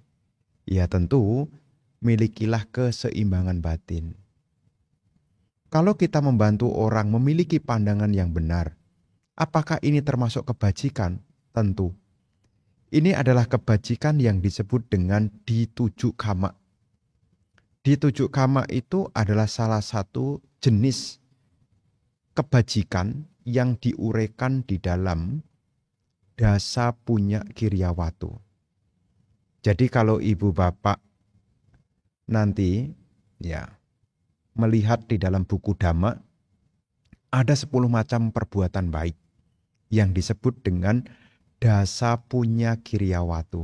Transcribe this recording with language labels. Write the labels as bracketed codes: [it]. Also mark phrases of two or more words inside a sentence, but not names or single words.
[id] Ya tentu milikilah keseimbangan batin. Kalau kita membantu orang memiliki pandangan yang benar, apakah ini termasuk kebajikan? Tentu. Ini adalah kebajikan yang disebut dengan [pi] ditujuk kama. Ditujuk kama [id] itu adalah salah satu jenis kebajikan yang diuraikan di dalam [pi] dasa punya kiryawatu. [id] Jadi kalau ibu bapak nanti melihat di dalam buku Dhamma, ada 10 macam perbuatan baik yang disebut dengan [pi] dasa punya kiryawatu.